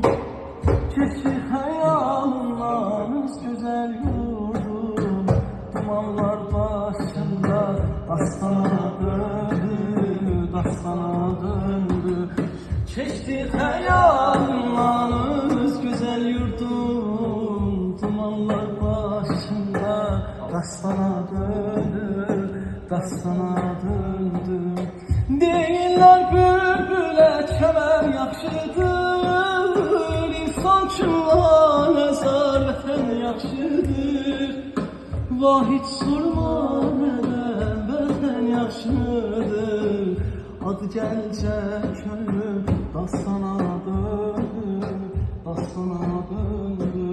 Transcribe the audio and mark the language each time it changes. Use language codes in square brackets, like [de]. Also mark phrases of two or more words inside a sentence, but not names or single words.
[tr] Keçi hayalımdan güzel yurdum. Dumanlar başında dastana döndü, dastana döndü. Keçti hayalımdan güzel yurdum. Dumanlar başında dastana döndü, dastana döndü. [az] Deyirlər bülbülə kəmər yaxşıdır, İnsan üçün nəzar vətən yaxşıdır. Vahid sorma nədən vətən yaxşıdır, Adı gəncə könlüm dastana döndü, dastana döndü.